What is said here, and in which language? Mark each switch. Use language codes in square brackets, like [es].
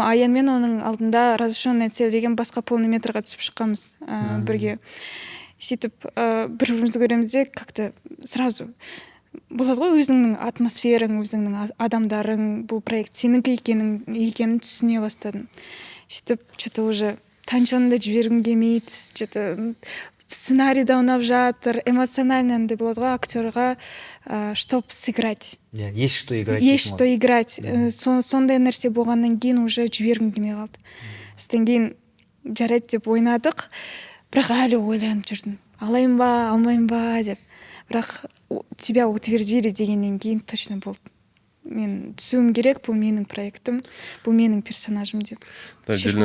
[kk] Аянмен оның алдында [ru] разрешенная цель [kk] деген басқа полнометрға түсіп шыққанбыз бірге. Сөйтіп бір-бірімізді көремізде [ru] как-то сразу [kk] болады ғой, өзіңнің атмосфераң, өзіңнің адамдарың, бұл проект сенікі екенін түсіне бастадым. Сөйтіп, [ru] что-то уже [kk] Танчоны да жібергім келмейді, [ru] что-то [kk] сценарийда ұнап жатыр, [ru] эмоционально [kk] андай болады ғой, актерға [ru] чтоб сыграть. Есть что играть. Есть что играть. [kk] Сондай нәрсе болғаннан кейін уже жібергім келмей қалды. Содан кейін жарайды деп ойнадық, бірақ әлі ойланып жүрдім. Алайын ба, алмайын ба деп. Бірақ [ru] тебя утвердили [kk] дегеннен кейін точно болды. мен түсуім керек, бұл менің проектім, бұл менің персонажым деп шешім